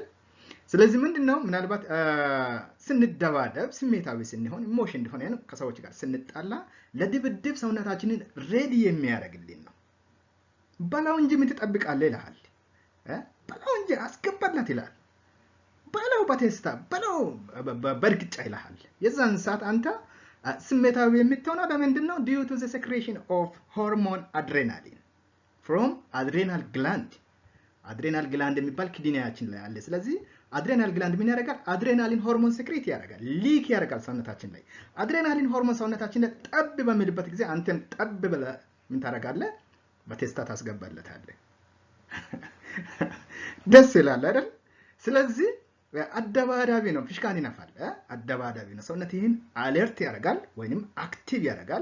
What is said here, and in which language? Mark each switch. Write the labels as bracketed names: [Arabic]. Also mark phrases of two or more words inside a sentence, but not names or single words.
[Amharic] ስለዚህ ምንድነው ምናልባት ስንደባደብ ስሜታዊ ስንሆን ኢሞሽን እንደሆነ ነው ከሰዎች ጋር ስንጣላ ለድብድብ ሰውነታችንን ሬዲ የሚያደርግልን ነው. በላው እንጂ ምን ትጠብቃለህ ይላል። በላው እንጂ አስገባላት ይላል። በላው በቴስታ በላው በርግጫ ይላል። የዛን ሰዓት አንተ ስሜታዊ የምትሆነው ለምንድነው? [English] due to the secretion of hormone adrenaline from adrenal gland. adrenal gland [Amharic] የሚባል ኪድኒያችን ላይ አለ. ስለዚህ [English] adrenal gland [Amharic] ምን ያደርጋል? [English] adrenaline hormone secrete [Amharic] ያደርጋል, ሊክ ያደርጋል ሰውነታችን ላይ. [English] adrenaline hormone [Amharic] ሰውነታችን ላይ ጠብ በሚልበት ጊዜ አንተም ጠብ ብለህ ምን ታደርጋለህ? በቴስታ ታስገባለታለህ. ደስ ይላል አይደል? ስለዚህ አደባዳቢ ነው, ፊሽካን ይነፋል. አደባዳቢ ነው, ሰውነትህን አለርት ያደርጋል ወይንም አክቲቭ ያደርጋል.